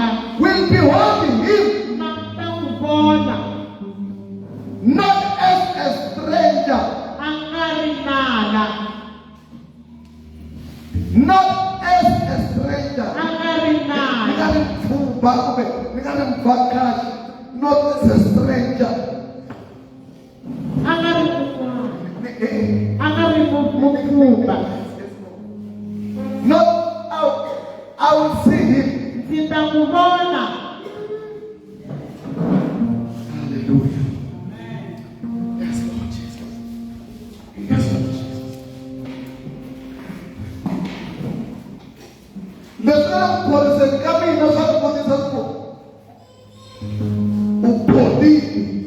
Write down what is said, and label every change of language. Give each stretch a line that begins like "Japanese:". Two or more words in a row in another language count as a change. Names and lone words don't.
English: will be holding him
Tsonga: ma ta n'wi vona
English: not as a stranger,
Tsonga: a nga ri nala,
English: not as a stranger.
Tsonga: a nga ri nala,
English: Not as a stranger.
Tsonga: a nga ri kun'wana, a nga ri mupfhumba.
English: Not out. I will see him.
Tsonga: Ndzi ta n'wi vona. Hallelujah.
English: Yes, Lord Jesus. Yes, Lord Jesus.
Tsonga: Leswi nga ku khoriseni ka mina swa ku vutisa ku u bolile.